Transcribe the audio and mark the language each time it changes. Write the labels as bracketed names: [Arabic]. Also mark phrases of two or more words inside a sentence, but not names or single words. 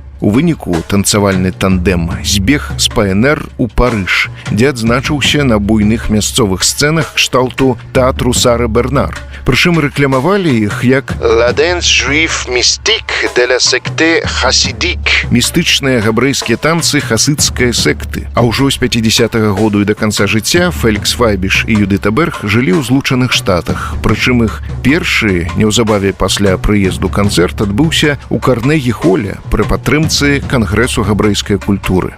[Belarusian] выніку танцавальны тандем збег з ПНР у Парыж, дзе адзначыўся на буйных мясцовых сцэнах кшталту тэатру Сары Бернар. [French] Прычым рэкламавалі іх як «La danse juif mystique de la secte Hasidique» – [Belarusian] містычныя габрэйскія танцы хасыдскай секты. А ўжо з 50-го году і да канца жыцця Фелікс Вайбіш і Юдыта Берг жылі ў Злучаных Штатах. Прычым іх першы, неўзабаве пасля прыезду канцэрт адбыўся ў Карнегі-холе пры падтрымцы Кангрэсу габрэйскай культуры.